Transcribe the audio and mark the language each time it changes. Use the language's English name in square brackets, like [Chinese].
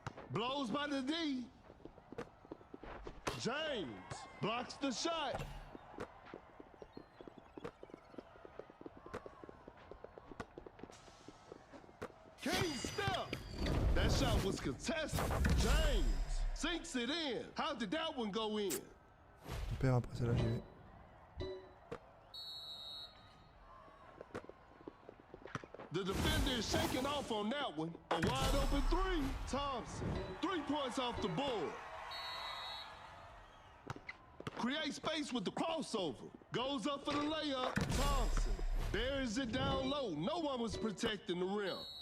[English] Blows by the D. James blocks the shot. King step. That shot was contested. James sinks it in. How did that one go in? [French] On perd après celle-là, j'y vais. [English] The defender is shaking off on that one. A wide open three. Thompson. 3 points off the board. Create space with the crossover. Goes up for the layup. Thompson buries it down low. No one was protecting the rim.